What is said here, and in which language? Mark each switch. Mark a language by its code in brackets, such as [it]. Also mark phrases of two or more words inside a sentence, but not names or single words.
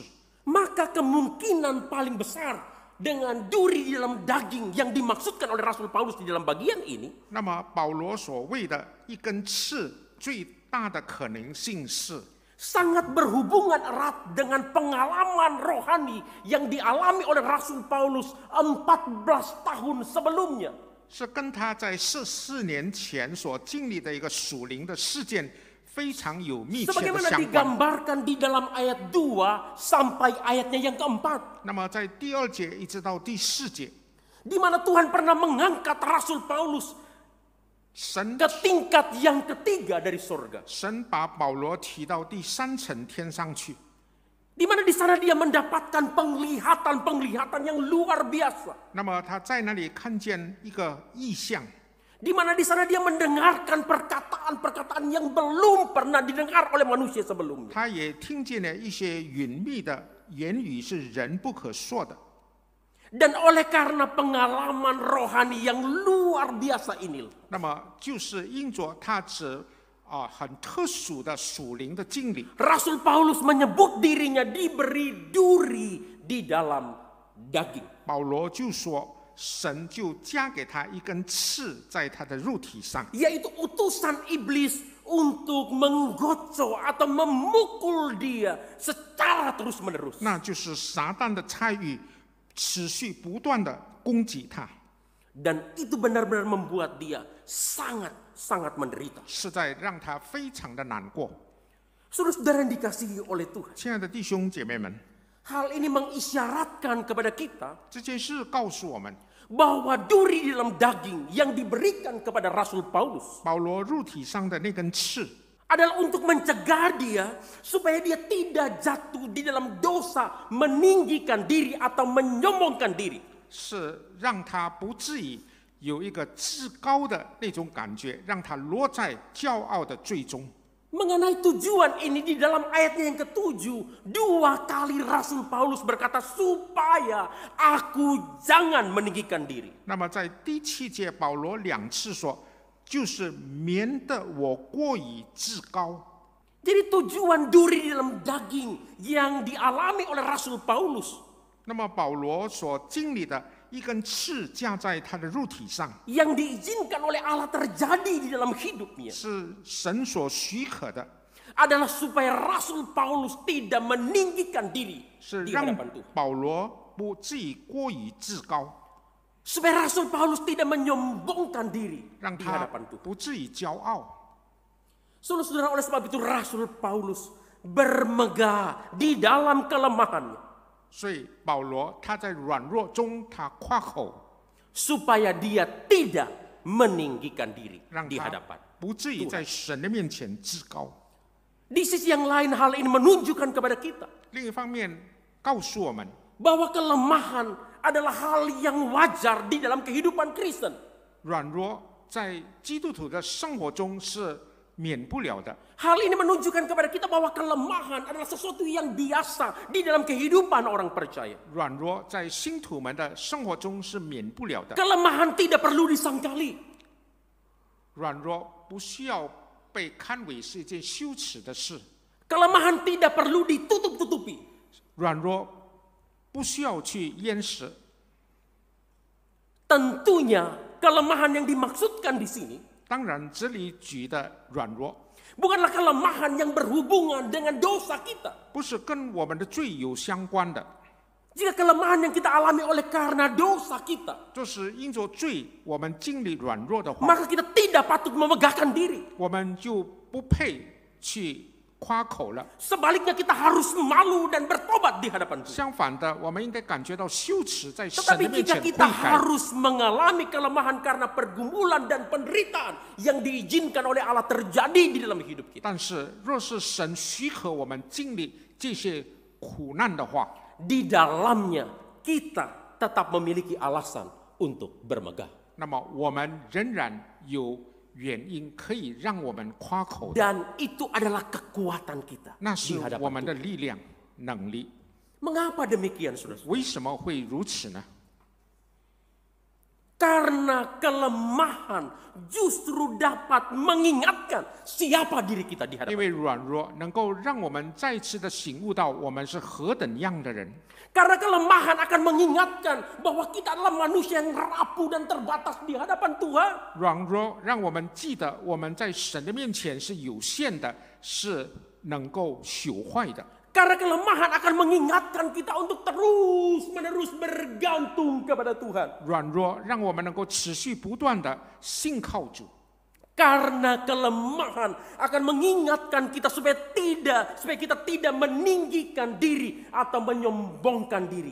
[id] Maka kemungkinan paling besar dengan duri di dalam daging yang dimaksudkan oleh Rasul Paulus di dalam bagian ini, [zh] 那么保罗所谓的一根刺，最大的可能性是 [id] sangat berhubungan erat dengan pengalaman rohani yang dialami oleh Rasul Paulus 14 tahun sebelumnya. [zh] 是跟他在14年前所经历的一个属灵的事件非常有密切的 [id] Sebagaimana [zh] 相关。 [id] digambarkan di dalam ayat 2 sampai ayatnya yang ke-4. [zh] 那么在第2节一直到第4节， [id] Di mana Tuhan pernah mengangkat Rasul Paulus [zh] 神 [id] ke tingkat yang ketiga dari surga. [zh] 神把保罗提到第3层天上去， [id] Di mana di sana dia mendapatkan penglihatan-penglihatan yang luar biasa. [zh] 那么他在那里看见一个异象， [id] Di mana di sana dia mendengarkan perkataan-perkataan yang belum pernah didengar oleh manusia sebelumnya. [zh] 他也听见了一些隐秘的言语是人不可说的。 [id] Dan oleh karena pengalaman rohani yang luar biasa ini, [zh] 那么就是因着他很特殊的属灵的经历， [id] Rasul Paulus menyebut dirinya diberi duri di dalam daging. [zh] 保罗就说。神就加给他一根刺在他的肉体上， [id] Yaitu utusan iblis untuk menggocok atau memukul dia secara terus-menerus. [zh] 那就是撒旦的参与，持续不断的攻击他， [id] Dan itu benar-benar membuat dia sangat-sangat menderita. [zh] 是在让他非常的难过。 [id] Saudara-saudara yang dikasihi oleh Tuhan, [zh] 亲爱的弟兄姐妹们， [id] hal ini mengisyaratkan kepada kita [zh] 这件事告诉我们， [id] bahwa duri di dalam daging yang diberikan kepada Rasul Paulus [zh] 保罗肉体上的那根刺， [id] adalah untuk mencegah dia supaya dia tidak jatuh di dalam dosa, meninggikan diri atau menyombongkan diri. [zh] 是让他不至于有一个至高的那种感觉，让他落在骄傲的最终。 [id] Mengenai tujuan ini di dalam ayatnya yang ke-7, 2 kali Rasul Paulus berkata supaya aku jangan meninggikan diri. [zh] 那么在第7节，保罗2次说，就是免得我过于自高。 [id] Jadi tujuan duri di dalam daging yang dialami oleh Rasul Paulus, [zh] 那么保罗所经历的一根刺架在他的肉体上， [id] yang diizinkan oleh Allah terjadi di dalam hidupnya, [zh] 是神所许可的， [id] adalah supaya Rasul Paulus tidak meninggikan diri [zh] 是 [id] di [zh] 让 [id] hadapan Tuhan. [zh] 保罗不至于过于自高， [id] Supaya Rasul Paulus tidak menyombongkan diri [zh] 让 [id] di [zh] 他 [id] hadapan Tuhan. [zh] 不至于骄傲。 [id] Saudara-saudara, oleh sebab itu Rasul Paulus bermegah di dalam kelemahannya, [zh] 所以保罗他在软弱中，他夸口， [id] supaya dia tidak meninggikan diri [zh] 让 [id] di [zh] 他 [id] hadapan. [zh] 不至于在神的面前自高。 [id] Di sisi yang lain, hal ini menunjukkan kepada kita [zh] 另一方面，告诉我们， [id] bahwa kelemahan adalah hal yang wajar di dalam kehidupan Kristen. [zh] 软弱在基督徒的生活中是免不了的。 [id] Hal ini menunjukkan kepada kita bahwa kelemahan adalah sesuatu yang biasa di dalam kehidupan orang percaya. [zh] 软弱在信徒们的生活中是免不了的。 [id] Kelemahan tidak perlu disangkali. [zh] 软弱不需要被看为是一件羞耻的事， [id] Kelemahan tidak perlu ditutup-tutupi. [zh] 软弱不需要去掩饰。 [id] Tentunya kelemahan yang dimaksudkan di sini [zh] 当然，这里举的软弱 [id] bukanlah kelemahan yang berhubungan dengan dosa kita. [zh] 不是跟我们的罪有相关的， [id] Jika kelemahan yang kita alami oleh karena dosa kita, [zh] 就是因着罪我们经历软弱的话， [id] maka kita tidak patut memegahkan diri. [zh] 我们就不配去夸口了。 [id] Sebaliknya kita harus malu dan bertobat di hadapan Tuhan. [zh] 相反的，我们应该感觉到羞耻，在神 [id] Tetapi [zh] 的面 [id] jika [zh] 前悔 [id] kita [zh] 改。 [id] harus mengalami kelemahan karena pergumulan dan penderitaan yang diizinkan oleh Allah terjadi di dalam hidup kita, [zh] 但是，若是神许可我们经历这些苦难的话， [id] di dalamnya kita tetap memiliki alasan untuk bermegah. [zh] 那么我们仍然有原因可以让我们夸口的， [id] Dan itu adalah kekuatan kita [zh] 那 [id] di [zh] 是我 [id] hadapan [zh] 们的 [id] Tuhan. [zh] 力量、能力。 [id] Mengapa demikian, saudara? [zh] 为什么会如此呢？ [id] Karena kelemahan justru dapat mengingatkan siapa diri kita di [zh] 因 [id] hadapan. [zh] 为软弱能够让我们再次的醒悟到我们是何等样的人。 [id] Karena kelemahan akan mengingatkan bahwa kita adalah manusia yang rapuh dan terbatas di hadapan Tuhan. [zh] 软弱让我们记得我们在神的面前是有限的，是能够朽坏的。 [id] Karena kelemahan akan mengingatkan kita untuk terus-menerus bergantung kepada Tuhan. [zh] 软弱让我们能够持续不断的信靠主。 [id] Karena kelemahan akan mengingatkan kita supaya kita tidak meninggikan diri atau menyombongkan diri